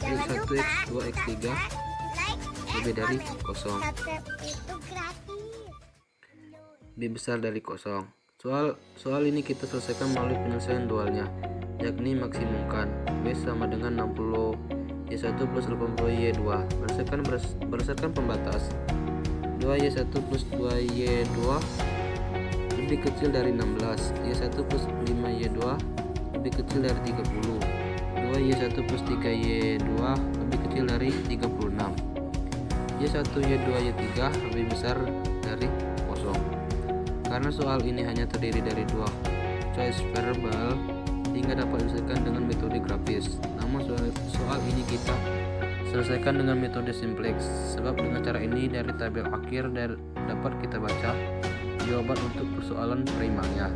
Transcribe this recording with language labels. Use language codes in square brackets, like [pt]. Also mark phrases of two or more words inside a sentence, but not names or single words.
[id] X1, X2, X3 lebih dari 0. Lebih besar dari 0. Soal ini kita selesaikan melalui penyelesaian dualnya, yakni maksimumkan W sama dengan 60 Y1 plus 80 Y2 berdasarkan pembatas 2Y1 plus 2Y2 lebih kecil dari 16, Y1 plus 5Y2 lebih kecil dari 30, 2Y1 plus 3Y2 lebih kecil dari 36, Y1, Y2, Y3 lebih besar dari 0. Karena soal ini hanya terdiri dari dua [en] choice variable, [id] hingga dapat diselesaikan dengan metode grafis. Namun soal ini kita selesaikan dengan metode simplex, sebab dengan cara ini dari tabel akhir dapat kita baca jawaban untuk persoalan primernya.